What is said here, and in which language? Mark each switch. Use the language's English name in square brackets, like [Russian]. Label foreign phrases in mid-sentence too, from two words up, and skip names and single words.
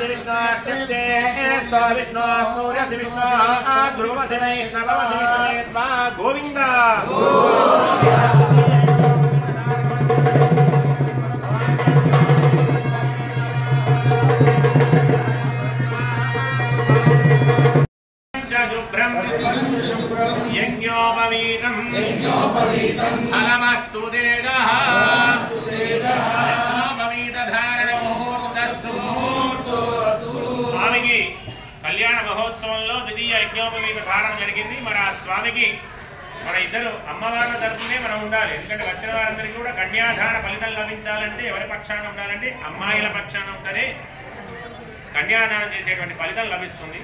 [Sanskrit] विष्णोश्चित्ते स्तो विष्णो सूर्यसि विष्णो ध्रुवसि वैष्णवसि विष्णुत्वा गोविन्द यज्ञोपवीतं फलमस्तु देवः [Telugu] స్వామికి కళ్యాణ మహోత్సవంలో ద్వితీయ యజ్ఞోపవీత ధారణ జరిగింది. మరి ఆ స్వామికి మన ఇద్దరు అమ్మవార్ల తరపునే మనం ఉండాలి. ఎందుకంటే వచ్చిన వారందరికీ కూడా కన్యాదాన ఫలితం లభించాలంటే ఎవరి పక్షాన ఉండాలంటే అమ్మాయిల పక్షాన ఉంటేనే కన్యాదానం చేసేటువంటి ఫలితం లభిస్తుంది.